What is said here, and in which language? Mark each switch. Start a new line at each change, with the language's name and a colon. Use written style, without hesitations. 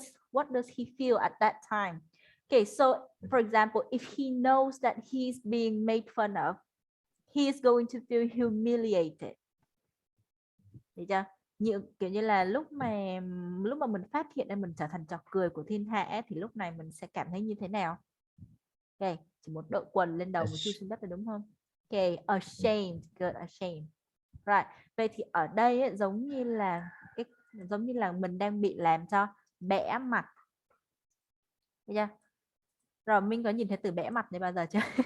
English: what does he feel at that time? Okay. So for example, if he knows that he's being made fun of, he is going to feel humiliated.
Vietnamese: Được chưa? Kiểu như là lúc mà mình phát hiện ra mình trở thành trò cười của thiên hạ ấy, thì lúc này mình sẽ cảm thấy như thế nào? Ok, chỉ một đội quần lên đầu một chui xuống đất là đúng không?
English: Ok, ashamed, good, ashamed. Right.
Vietnamese: Vậy thì ở đây ấy, giống như là mình đang bị làm cho bẽ mặt. Được chưa? Rồi mình có nhìn thấy từ bẽ mặt này bao giờ chưa?